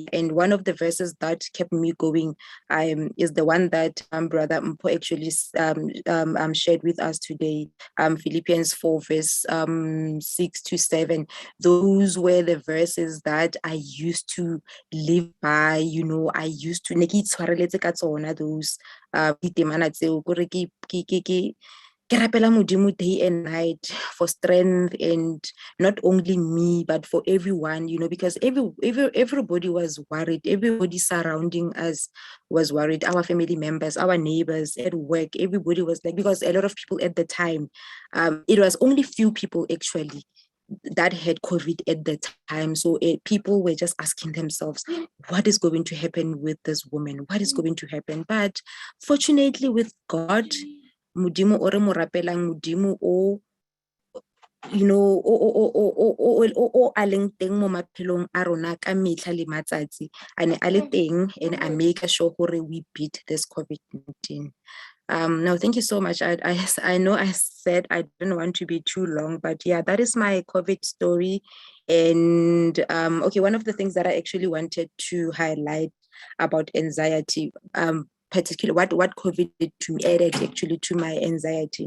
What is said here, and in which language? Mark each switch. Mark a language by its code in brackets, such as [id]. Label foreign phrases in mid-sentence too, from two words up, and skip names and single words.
[en] And one of the verses that kept me going is the one that Brother Mpo actually shared with us today, Philippians 4, verse 6 to 7. Those were the verses that I used to live by. You know, I used to those [tn] ditemana tseo kore ke rapela Modimo [en] day and night for strength, and not only me but for everyone, you know, because everybody was worried. Everybody surrounding us was worried. Our family members, our neighbors at work, everybody was like, because a lot of people at the time, it was only few people actually that had COVID at the time. So people were just asking themselves, what is going to happen with this woman? What is going to happen? But fortunately with God, [tn] Modimo o re mo rapelang, Modimo o, [en] you know, [tn] o a leng teng mo maphelong a rona ka metlha le matsatsi, a ne a le teng, [en] and I make sure gore we beat this COVID-19. No, thank you so much. I know I said I didn't want to be too long, but yeah, that is my COVID story. And okay, one of the things that I actually wanted to highlight about anxiety, particularly what COVID did to me, added actually to my anxiety.